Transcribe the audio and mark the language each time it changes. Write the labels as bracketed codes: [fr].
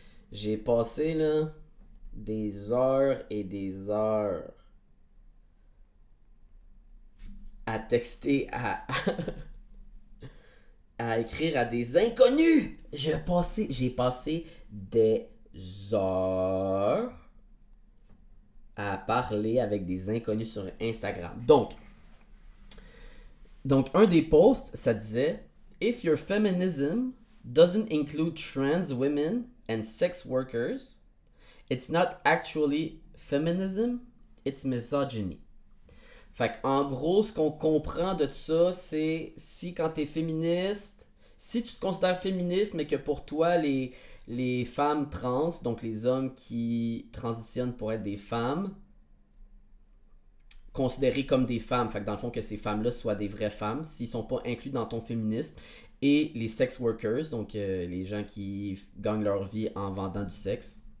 [fr] J'ai passé là des heures et des heures à texter, à écrire à des inconnus. J'ai passé des heures à parler avec des inconnus sur Instagram. Donc un des posts, ça disait [en] If your feminism doesn't include trans women and sex workers, it's not actually feminism, it's misogyny. [fr] Fait qu'en gros, ce qu'on comprend de ça, c'est si quand t'es féministe, si tu te considères féministe, mais que pour toi, les femmes trans, donc les hommes qui transitionnent pour être des femmes, considérés comme des femmes, fait que dans le fond que ces femmes-là soient des vraies femmes, s'ils sont pas inclus dans ton féminisme, et les sex workers, donc les gens qui gagnent leur vie en vendant du sexe.